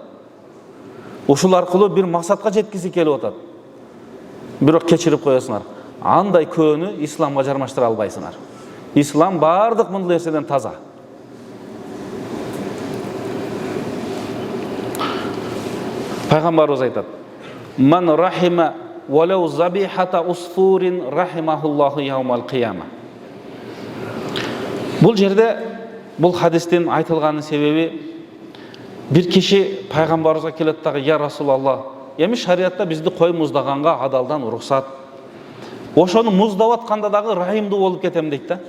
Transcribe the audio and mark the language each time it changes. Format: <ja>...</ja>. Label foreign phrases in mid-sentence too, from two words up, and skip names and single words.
<ky>Ушул аркылуу бир максатка жеткиси келип атат. Бирок кечирип коесуңар. Андай көөнү исламга жармаштыра албайсыңар. Ислам бардык мындай нерседен таза. Пайгамбарыбыз айтат:</ky> <ar>"من رحم ولو ذبيحة عصفور رحمه الله يوم القيامة."</ar> <ky>Бул жерде, бул хадистин айтылганын себеби, бир киши пайгамбарыбызга келет дагы:</ky> <ar>"يا رسول الله,</ar> <ky>эми шариатта бизди кой муздаганга адалдан уруксат. Ошону муздап атканда дагы райымдуу болуп кетем" дейт да.</ky>